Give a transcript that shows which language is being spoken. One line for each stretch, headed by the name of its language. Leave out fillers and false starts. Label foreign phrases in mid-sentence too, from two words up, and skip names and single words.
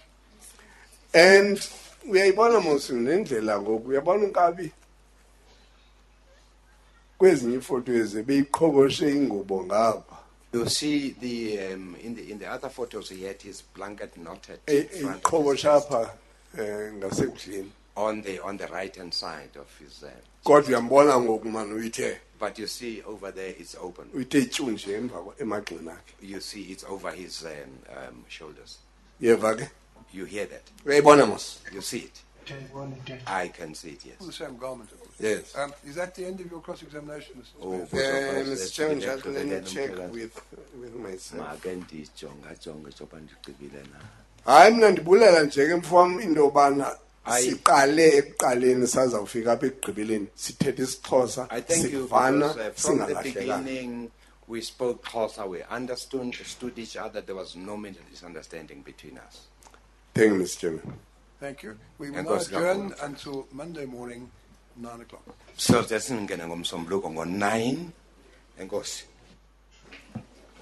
Xhosa: And uyayibona mos nendlela ngoku uyabona unkabi kwezinye ifoto ezi beyiqhoboshe ingubo ngapha
English: You see in the other photos he had his blanket knotted in front of his
Xhosa: iqhoboshe apha ngasekudleni
English: on the right hand side of his
Xhosa: kodwa uyambona ngoku man uyithe
English: but you see over there it's open.
Xhosa: uyithe tyu nje emagxeni akhe
English: You see it's over his shoulders.
Xhosa: yeva ke
English: You hear that?
Xhosa: uyayibona mos
English: You see it?
Xhosa: Ndiyayibona tata.
English: I can see it, All the yes. same garment, of course. yes Is that the end of your cross-examination, Mr. Oh, Smith? Mr. Chairman, just let me check with myself.
Xhosa: Hayi mina ndibulela nje ke mfowam into yobana siqale ekuqaleni sazawufika apha ekugqibeleni sithethe isiXhosa
English: I thank you
Xhosa: sivana
English: because from the
Xhosa: singalahlekanga.
English: beginning we spoke Xhosa, we understood each other, there was no misunderstanding between us. Thank you, Mr. Chairman. Thank you. We will And now Gosi adjourn
Xhosa: Kakhulu.
English: until Monday morning, 9 o'clock. So that's
Xhosa: ngomsombuluko ngo 9. Enkosi.